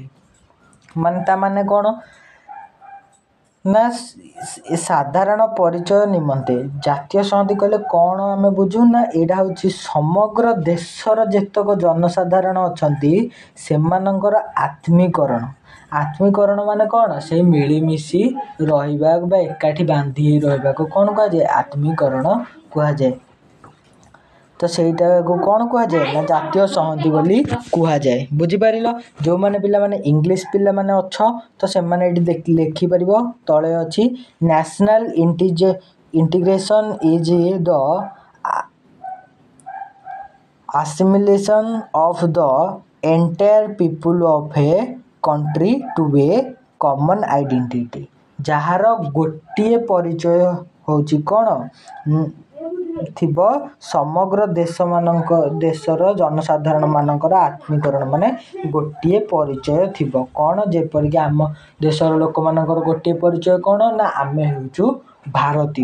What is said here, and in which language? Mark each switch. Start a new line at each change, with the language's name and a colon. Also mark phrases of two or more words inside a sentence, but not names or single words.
Odia: ମାନେ ତା ମାନେ କ'ଣ ନା ସାଧାରଣ ପରିଚୟ ନିମନ୍ତେ ଜାତୀୟ ସଂହତି କହିଲେ କ'ଣ ଆମେ ବୁଝୁ ନା ଏଇଟା ହେଉଛି ସମଗ୍ର ଦେଶର ଯେତେକ ଜନସାଧାରଣ ଅଛନ୍ତି ସେମାନଙ୍କର ଆତ୍ମୀକରଣ ମାନେ କ'ଣ ସେଇ ମିଳିମିଶି ରହିବା ବା ଏକାଠି ବାନ୍ଧି ରହିବାକୁ କ'ଣ କୁହାଯାଏ ଆତ୍ମୀକରଣ କୁହାଯାଏ। ତ ସେଇଟାକୁ କ'ଣ କୁହାଯାଏ ନା ଜାତୀୟ ସଂହତି ବୋଲି କୁହାଯାଏ। ବୁଝିପାରିଲ? ଯେଉଁମାନେ ପିଲାମାନେ ଇଂଲିଶ ପିଲାମାନେ ଅଛ ତ ସେମାନେ ଏଇଠି ଲେଖିପାରିବ। ତଳେ ଅଛି
English: National integration is the assimilation of the entire people of a country to a common identity।
Odia: ଯାହାର ଗୋଟିଏ ପରିଚୟ ହେଉଛି କ'ଣ ଥିବ ସମଗ୍ର ଦେଶର ଜନସାଧାରଣ ମାନଙ୍କର ଆତ୍ମୀକରଣ ମାନେ ଗୋଟିଏ ପରିଚୟ ଥିବ। କ'ଣ ଯେପରିକି ଆମ ଦେଶର ଲୋକମାନଙ୍କର ଗୋଟିଏ ପରିଚୟ କ'ଣ ନା ଆମେ ହେଉଛୁ ଭାରତୀୟ।